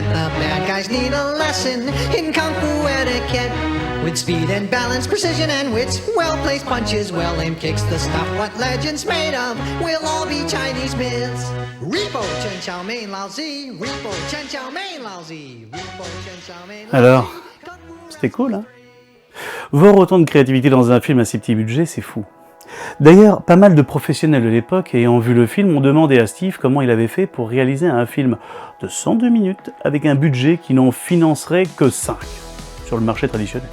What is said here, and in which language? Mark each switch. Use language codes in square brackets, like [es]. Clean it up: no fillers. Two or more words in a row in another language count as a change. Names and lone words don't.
[en] The bad guys need a lesson in Kung Fu etiquette. With speed and balance, precision and wits, well-placed punches, well-aimed kicks, the stuff what legends made of will all be Chinese myths. Repo, Chen Xiao Mein Lao Zi, Repo, Chen Xiao Mein Lao Zi, Repo, Chen Xiao Mein Lao Zi. [fr] Alors, c'était cool, hein? Voir autant de créativité dans un film à si petit budget, c'est fou. D'ailleurs, pas mal de professionnels de l'époque ayant vu le film ont demandé à Steve comment il avait fait pour réaliser un film de 102 minutes avec un budget qui n'en financerait que 5 sur le marché traditionnel.